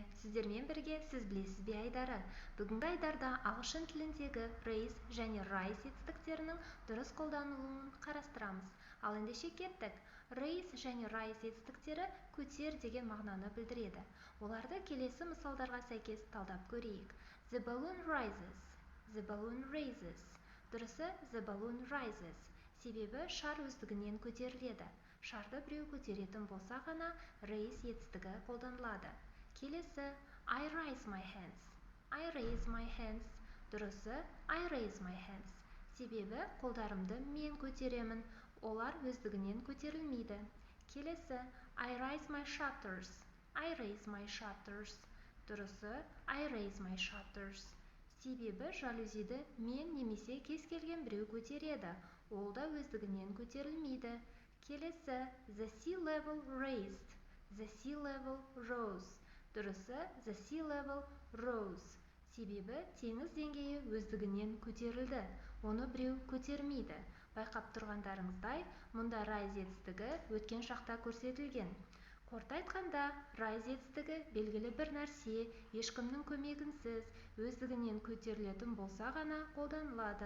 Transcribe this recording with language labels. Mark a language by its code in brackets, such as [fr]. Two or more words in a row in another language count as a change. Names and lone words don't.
[kk] Сіздермен бірге сіз білесіз бе айдары? Бүгінгі айдарда ағылшын тіліндегі raise және rise етістіктерінің дұрыс қолданылуын қарастырамыз. Ал ендеше кеттік. Raise және rise етістіктері көтер деген мағынаны білдіреді. Оларды келесі мысалдарға сәйкес талдап көрейік. [en] The balloon rises. The balloon raises. Дұрысы the balloon rises. [kk] Себебі шар өздігінен көтеріледі. Шарды біреу көтеретін болса ғана raise етістігі қолданылады. [en] Келесі I raise my hands. I raise my hands. Дұрысы I raise my hands. [kk] Себебі қолдарымды мен көтеремін. Олар өздігінен көтерілмейді. [en] Келесі I raise my shutters. I raise my shutters. Дұрысы I raise my shutters. [kk] Себебі жалюзиді мен немесе кез келген біреу көтереді. Ол да өздігінен көтерілмейді. [en] Келесі the sea level raised. The sea level rose. Дұрысы the sea level rose. [kk] Себебі теңіз деңгейі өздігінен көтерілді. Оны біреу көтермейді. Байқап тұрғандарыңыздай, мұнда rise етістігі өткен шақта көрсетілген. Қорыта айтқанда, rise етістігі белгілі бір нәрсе, ешкімнің көмегінсіз, өздігінен көтерілетін болса ғана қолданылады.